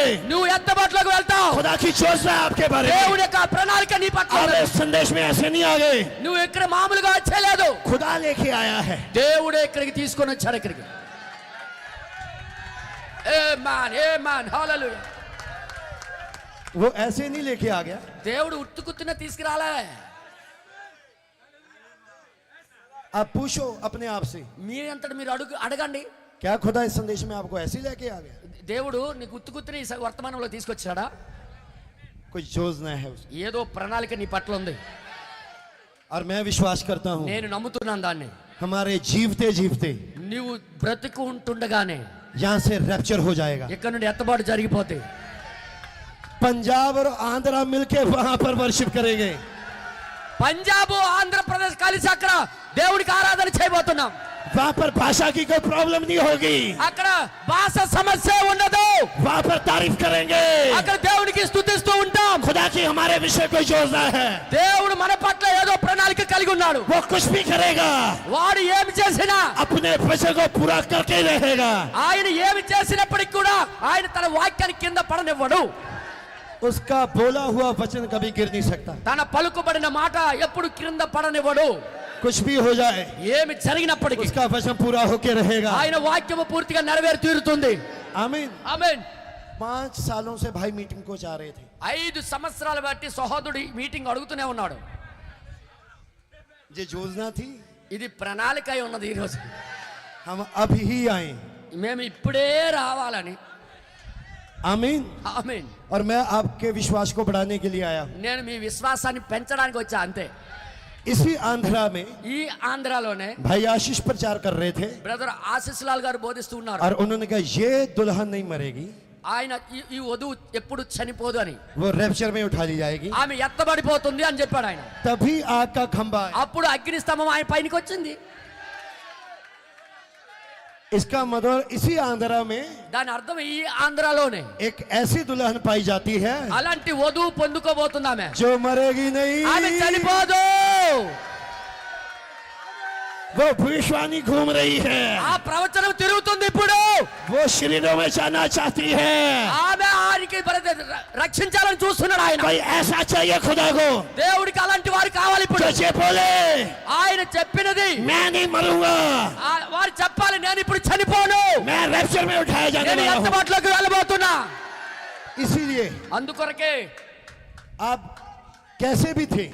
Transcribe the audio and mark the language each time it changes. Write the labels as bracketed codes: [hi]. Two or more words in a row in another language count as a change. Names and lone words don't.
[te] నువ్వు ఎత్తబట్లోకి వెళ్తావు. [hi] खुदा की योजना है आपके बारे में। [te] దేవుని యొక్క ప్రణాళిక నీ పట్ల [hi] आप [te] ఉన్నది. [hi] इस संदेश में ऐसे नहीं आ गए, [te] నువ్వు ఇక్కడ మామూలుగా వచ్చేలేదు. [hi] खुदा लेके आया है। [te] దేవుడే ఇక్కడికి తీసుకొని వచ్చాడు. ఇక్కడికి ఆమేన్ హల్లెలూయా. [hi] वो ऐसे नहीं लेके आ गया, [te] దేవుడు ఉత్తుకుత్తున తీసుకురాలే. [hi] आप पूछो अपने आप से, [te] మీరంతటి మీరు అడగండి. [hi] क्या खुदा इस संदेश में आपको ऐसे लेके आ गया? [te] దేవుడు నీకు ఉత్తుకుత్తుని ఈ వర్తమానంలో తీసుకొచ్చాడా? [hi] कोई योजना है उसकी, [te] ఏదో ప్రణాళిక నీ పట్ల ఉంది. [hi] और मैं विश्वास करता हूँ [te] నేను నమ్ముతున్నాను దాన్ని. [hi] हमारे जीवते जीवते [te] నువ్వు బ్రతికి ఉంటుండగానే [hi] यहाँ से रैप्चर हो जाएगा। [te] ఇక్కడ నుండి ఎత్తబాటు జరిగిపోతే [hi] पंजाब और आंध्रा मिलके वहां पर वर्शिप करेंगे। [te] పంజాబ్ ఆంధ్రప్రదేశ్ కలిసి అక్కడ దేవుడికి ఆరాధన చేయబోతున్నాం. [hi] वहां पर भाषा की कोई प्रॉब्लम नहीं होगी, [te] అక్కడ భాష సమస్య ఉండదు. [hi] वहां पर तारीफ करेंगे। [te] అక్కడ దేవునికి స్తుతిస్తూ ఉంటాం. [hi] खुदा की हमारे विषय कोई योजना है, [te] దేవుడు మన పట్ల ఏదో ప్రణాళిక కలిగి ఉన్నాడు. [hi] वो कुछ भी करेगा, [te] వాడు ఏమి చేసినా, [hi] अपने वचन को पूरा करके ही रहेगा। [te] ఆయన ఏమి చేసినప్పటికీ కూడా ఆయన తన వాక్యాన్ని కింద పడనివ్వడు. [hi] उसका बोला हुआ वचन कभी गिर नहीं सकता। [te] తన పలుకుబడిన మాట ఎప్పుడు క్రింద పడనివ్వడు. [hi] कुछ भी हो जाए, [te] ఏమి జరిగినప్పటికీ [hi] उसका वचन पूरा होके रहेगा। [te] ఆయన వాక్యము పూర్తిగా నెరవేరి తీరుతుంది. [hi] आमीन। [te] ఆమేన్. [hi] 5 सालों से भाई मीटिंग को जा रहे थे, [te] 5 సంవత్సరాలు బట్టి సహోదరుడు ఈ మీటింగ్ అడుగుతూనే ఉన్నాడు. [hi] ये योजना थी, [te] ఇది ప్రణాళిక అయి ఉన్నది. ఈరోజు [hi] हम अभी ही आए। [te] మేము ఇప్పుడే రావాలని. [hi] आमीन। [te] ఆమేన్. [hi] और मैं आपके विश्वास को बढ़ाने के लिए आया हूँ। [te] నేను మీ విశ్వాసాన్ని పెంచడానికి వచ్చా అంతే. [hi] इसी आंध्रा में [te] ఈ ఆంధ్రాలోనే [hi] भाई आशीष प्रचार कर रहे थे, [te] బ్రదర్ ఆశీస్ లాల్ గారు బోధిస్తూ ఉన్నారు. [hi] और उन्होंने कहा ये दुल्हन नहीं मरेगी, [te] ఆయన ఈ వధువు ఎప్పుడు చనిపోదు అని, [hi] वो रैप्चर में उठा ली जाएगी। [te] ఆమె ఎత్తబడిపోతుంది అని చెప్పాడు ఆయన. [hi] तभी आग का खंभा आया। [te] అప్పుడు అగ్ని స్తంభం ఆయన పైనకి వచ్చింది. [hi] इसका मतलब इसी आंध्रा में [te] దాని అర్థం ఈ ఆంధ్రాలోనే [hi] एक ऐसी दुल्हन पाई जाती है [te] అలాంటి వధువు పొందుకోబోతుంది ఆమె. [hi] जो मरेगी नहीं, [te] ఆమె చనిపోదు. [hi] वो भविष्यवाणी घूम रही है, [te] ఆ ప్రవచనం తిరుగుతుంది ఇప్పుడు. [hi] वो शरीरों में जाना चाहती है। [te] ఆమె ఆయనకి రక్షించాలని చూస్తున్నాడు ఆయన. [hi] कोई ऐसा चाहिए खुदा को [te] దేవుడికి అలాంటి వారు కావాలి ఇప్పుడు. [hi] जो ये बोले [te] ఆయన చెప్పినది [hi] मैं नहीं मरूंगा, [te] వారు చెప్పాలి, నేను ఇప్పుడు చనిపోను, [hi] मैं रैप्चर में उठाया जाने [te] నేను [hi] वाला हूं। [te] ఎత్తబాటులోకి వెళ్ళబోతున్నా. [hi] इसीलिए [te] అందుకొరకే [hi] आप कैसे भी थे,